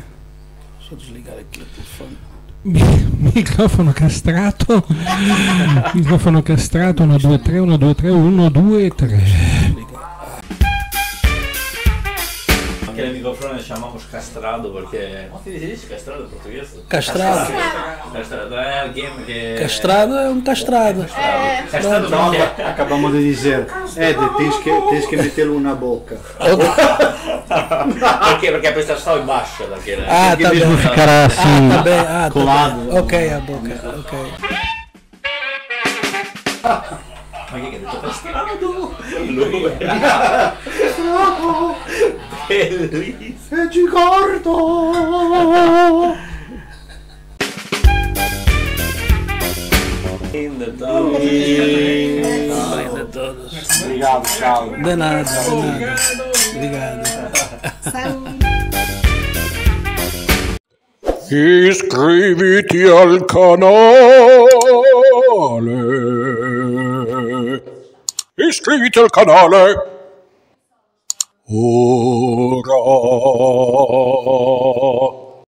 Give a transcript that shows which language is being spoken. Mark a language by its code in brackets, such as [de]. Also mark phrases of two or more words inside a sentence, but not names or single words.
[pt] Deixa eu desligar aqui o telefone. [it] Microfono castrato. Microfono castrato 1 2 3 1 2 3 1 2 3. [pt] Aquele microfone chamamos castrado porque... Não se diz castrado em português? Castrado. Castrado é alguém que... Castrado é um castrado. Castrado Não, não, acabamos de dizer. Ed, tens que metê-lo na boca. [it] Perché? Perché per stare [pt] só embaixo daquele. Ah, tá bem. Ficar assim, Tá bem. Ah, colado. Tá bem. Ok, a boca. Ok. [it] Ma che hai detto castrado? Bellissimo. E ricordo. [pt] Linda todos. Linda todos. Obrigado, ciao. De nada, de nada. Obrigado. [it] Iscriviti al canale. iscriviti al canale. Ora